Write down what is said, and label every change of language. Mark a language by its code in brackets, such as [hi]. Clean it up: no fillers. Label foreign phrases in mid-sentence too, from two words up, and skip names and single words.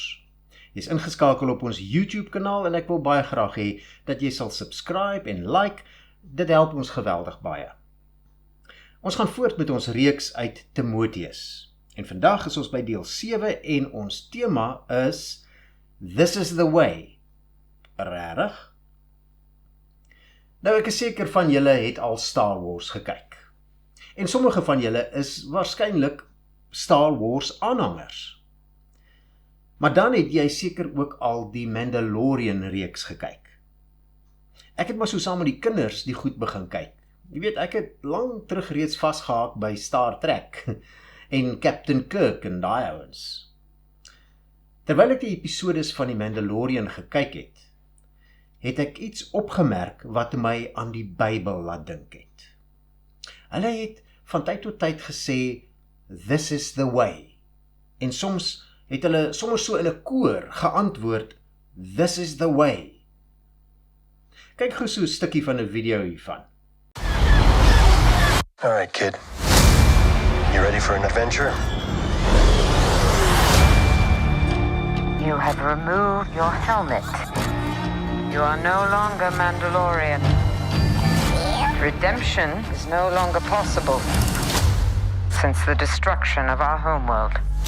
[af] Jy is ingeskakel op ons YouTube kanaal en ek wil baie graag hê dat jy sal subscribe en like. Dit help ons geweldig baie. Ons gaan voort met ons reeks uit Timoteus. En vandag is ons by deel 7 en ons tema is [en] This is the way. [af] Regtig? Nou ek is seker van julle het al Star Wars gekyk. En sommige van julle is waarskynlik Star Wars aanhangers. Maar dan het jy seker ook al die Mandalorian reeks gekyk. Ek het maar so saam met die kinders die goed begin kyk. Jy weet, ek het lang terug reeds vasgehaak by Star Trek en Captain Kirk en daai ouens. Terwyl ek die episodes van die Mandalorian gekyk het ek iets opgemerk wat my aan die Bybel laat dink het. Hulle het van tyd tot tyd gesê, [en] This is the way. [af] En soms het hulle sommer so in 'n koor geantwoord, [en] This is the way. [af] Kyk gou so 'n stukkie van 'n video hiervan. [en] All right, kid. You ready for an adventure? You have removed your helmet. You are no longer Mandalorian. Redemption is no longer possible since the destruction of our homeworld.